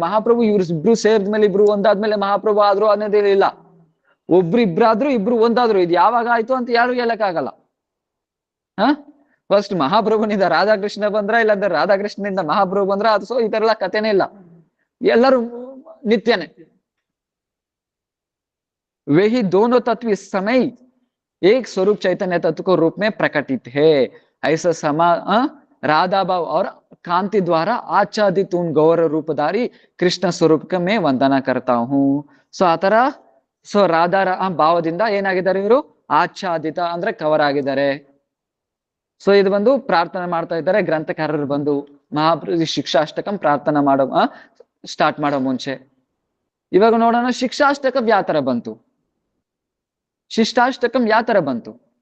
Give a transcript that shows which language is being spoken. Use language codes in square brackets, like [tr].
[kn] ಮಹಾಪ್ರಭು ಇಬ್ರು ಸೇರಿದ್ಮೇಲೆ ಇಬ್ರು ಒಂದಾದ್ಮೇಲೆ ಮಹಾಪ್ರಭು ಆದ್ರು ಅನ್ನೋದೇನಿಲ್ಲ. ಒಬ್ರು ಇಬ್ರಾದ್ರು ಇಬ್ರು ಒಂದಾದ್ರು, ಇದು ಯಾವಾಗ ಆಯ್ತು ಅಂತ ಯಾರು ಹೇಳಕ್ಕಾಗಲ್ಲ. ಫಸ್ಟ್ ಮಹಾಪ್ರಭುನಿಂದ ರಾಧಾಕೃಷ್ಣ ಬಂದ್ರ, ಇಲ್ಲಾಂದ್ರೆ ರಾಧಾಕೃಷ್ಣನಿಂದ ಮಹಾಪ್ರಭು ಬಂದ್ರ, ಅದು ಸೊ ಈ ತರ ಎಲ್ಲ ಕಥೆನೇ ಇಲ್ಲ, ಎಲ್ಲರೂ ನಿತ್ಯನೇ. [hi] वही दोनों तत्व इस समय एक स्वरूप चैतन्य तत्व को रूप में प्रकटित है। ऐसा समा राधा भाव और कांति द्वारा आच्छादित उन गौर रूपधारी कृष्ण स्वरूप का मैं ವಂದನಾ करता हूँ. [kn] ಸೊ ಆತರ ಸೊ ರಾಧಾ ಭಾವದಿಂದ ಏನಾಗಿದ್ದಾರೆ ಇವರು? ಆಚ್ಛಾದಿತ ಅಂದ್ರೆ ಕವರ್ ಆಗಿದ್ದಾರೆ. ಸೊ ಇದು ಬಂದು ಪ್ರಾರ್ಥನೆ ಮಾಡ್ತಾ ಇದ್ದಾರೆ ಗ್ರಂಥಕಾರರು ಬಂದು ಮಹಾಪ್ರಭು ಶಿಕ್ಷಾಷ್ಟಕಂ ಪ್ರಾರ್ಥನಾ ಮಾಡೋ ಸ್ಟಾರ್ಟ್ ಮಾಡೋ ಮುಂಚೆ. ಇವಾಗ ನೋಡೋಣ ಶಿಕ್ಷಾಷ್ಟಕಂ ಯಾವ ತರ ಬಂತು, ಶಿಷ್ಟಾಷ್ಟಕಂ ಯಾವ ತರ ಬಂತು.